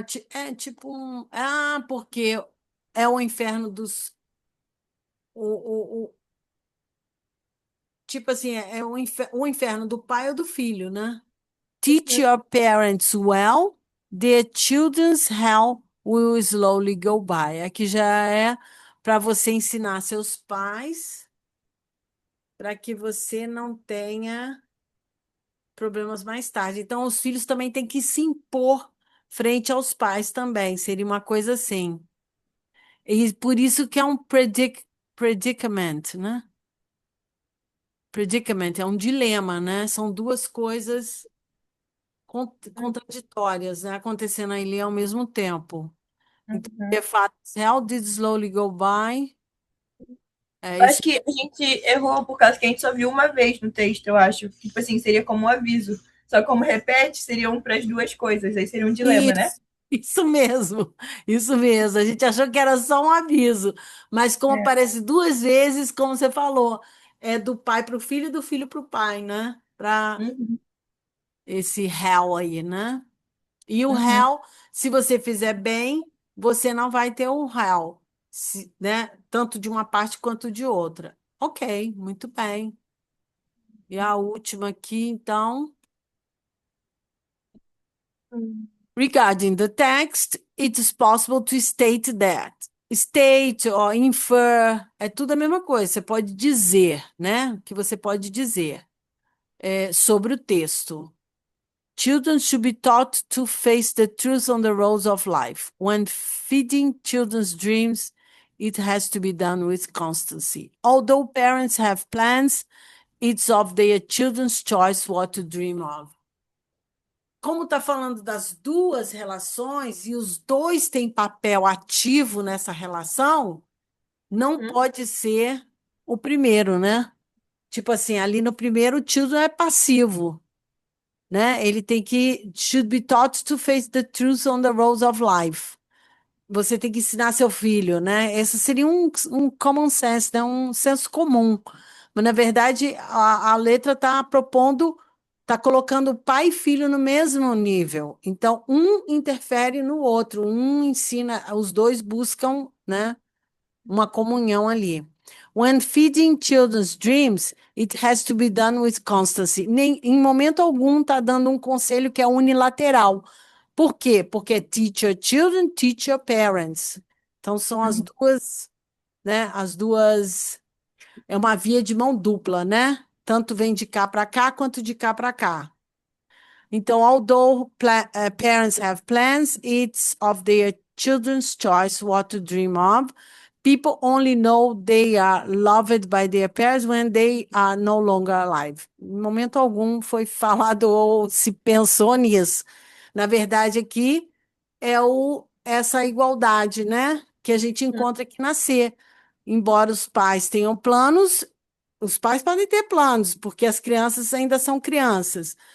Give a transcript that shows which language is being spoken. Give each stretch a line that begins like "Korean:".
Portuguese: É tipo um. Porque é o inferno dos. Tipo assim, é o inferno do pai ou do filho, né?
English: Teach your parents well, their children's hell will slowly go by.
Portuguese: Aqui já é para você ensinar seus pais para que você não tenha problemas mais tarde. Então, os filhos também têm que se impor frente aos pais também. Seria uma coisa assim. E por isso que é um predicament, né? Predicament é um dilema, né? São duas coisas contraditórias, né? Acontecendo ali ao mesmo tempo. Então, Uhum.
English: the facts how did slowly go by.
Portuguese: É Eu acho isso. que a gente errou por causa que a gente só viu uma vez no texto, eu acho. Tipo assim, seria como um aviso. Só que como repete, seriam para as duas coisas. Aí seria um dilema, né? Isso mesmo, isso mesmo. A gente achou que era só um aviso, mas como É. aparece duas vezes, como você falou, é do pai para o filho e do filho para o pai, né? Para Uhum. esse réu aí, né? E o Uhum. réu, se você fizer bem, você não vai ter o réu, né? Tanto de uma parte quanto de outra. Ok, muito bem. E a última aqui, então.
English: Regarding the text, it is possible to state that. State or infer
Portuguese: é tudo a mesma coisa. Você pode dizer, né? O que você pode dizer sobre o texto.
English: Children should be taught to face the truth on the roads of life. When feeding children's dreams, it has to be done with constancy. Although parents have plans, it's of their children's choice what to dream of.
Portuguese: Como está falando das duas relações e os dois têm papel ativo nessa relação, não Uhum. pode ser o primeiro, né? Tipo assim, ali no primeiro, o children é passivo, né? Ele tem que
English: should be taught to face the truth on the roads of life.
Portuguese: Você tem que ensinar seu filho, né? Esse seria um
English: common sense,
Portuguese: né? Um senso comum. Mas, na verdade, a letra está propondo, está colocando pai e filho no mesmo nível. Então, um interfere no outro, um ensina, os dois buscam, né? Uma comunhão ali.
English: When feeding children's dreams, it has to be done with constancy.
Portuguese: Nem, em momento algum está dando um conselho que é unilateral. Por quê? Porque
English: teach your children, teach your parents.
Portuguese: Então são as Uhum. duas, né? As duas é uma via de mão dupla, né? Tanto vem de cá para cá quanto de cá para cá. Então,
English: although parents have plans, it's of their children's choice what to dream of. People only know they are loved by their parents when they are no longer alive.
Portuguese: Em momento algum foi falado ou se pensou nisso. Na verdade, aqui é essa igualdade, né? Que a gente encontra aqui nascer. Embora os pais tenham planos, os pais podem ter planos, porque as crianças ainda são crianças.